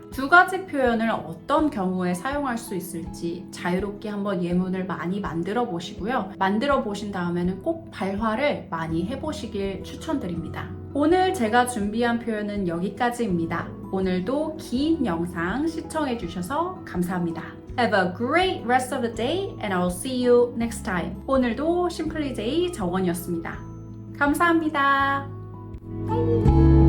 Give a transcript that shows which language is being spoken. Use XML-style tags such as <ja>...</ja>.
<ko>두 가지 표현을 어떤 경우에 사용할 수 있을지 자유롭게 한번 예문을 많이 만들어 보시고요. 만들어 보신 다음에는 꼭 발화를 많이 해보시길 추천드립니다. 오늘 제가 준비한 표현은 여기까지입니다. 오늘도 긴 영상 시청해 주셔서 감사합니다.</ko> <en>Have a great rest of the day and I will see you next time.</en> <ko>오늘도 심플리 제이 정원이었습니다. 감사합니다. 바이.</ko>